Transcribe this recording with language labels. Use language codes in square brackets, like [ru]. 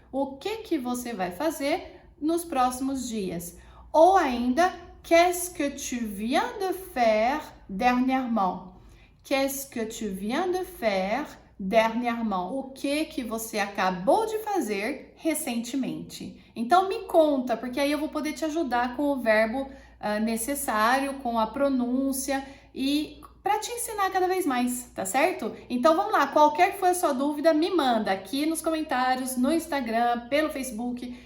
[pt] O que você vai fazer nos próximos dias? Ou ainda, [fr] qu'est-ce que tu viens de faire dernièrement? Qu'est-ce que tu viens de faire dernièrement? [pt] O que você acabou de fazer recentemente? Então me conta, porque aí eu vou poder te ajudar com o verbo necessário, com a pronúncia e para te ensinar cada vez mais, tá certo? Então vamos lá, qualquer que for a sua dúvida, me manda aqui nos comentários, no Instagram, pelo Facebook.